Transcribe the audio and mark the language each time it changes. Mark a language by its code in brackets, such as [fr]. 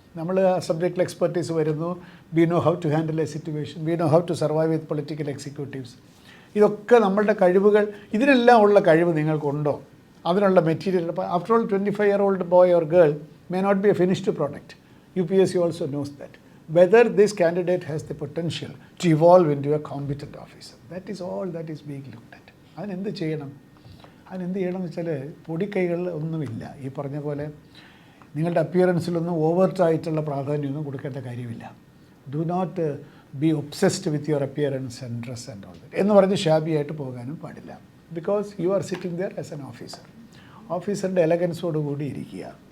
[ml] നമ്മൾ സബ്ജക്റ്റിൽ എക്സ്പെർട്ടീസ് വരുന്നു. [en] We know how to handle a situation, we know how to survive with political executives. [ml] ഇതൊക്കെ നമ്മളുടെ കഴിവുകൾ. ഇതിനെല്ലാം ഉള്ള കഴിവ് നിങ്ങൾക്കുണ്ടോ? അതിനുള്ള material. [en] After all 25-year-old boy or girl may not be a finished product. UPSC also knows that. Whether this candidate has the potential to evolve into a competent officer. That is all that is being looked at. [ml] അതിനെന്ത് ചെയ്യണം? അതിനെന്ത് ചെയ്യണമെന്ന് വെച്ചാൽ പൊടിക്കൈകൾ ഒന്നുമില്ല. ഈ പറഞ്ഞ പോലെ നിങ്ങളുടെ അപ്പിയറൻസിലൊന്നും ഓവർട്ടായിട്ടുള്ള പ്രാധാന്യമൊന്നും കൊടുക്കേണ്ട കാര്യമില്ല. [en] do not be obsessed with your appearance and dress and all that [ml] എന്ന് പറഞ്ഞ് ഷാബിയായിട്ട് പോകാനും പാടില്ല. [en] Because you are sitting there as an officer. [ml] ഓഫീസറിൻ്റെ എലഗൻസോട് കൂടി ഇരിക്കുക.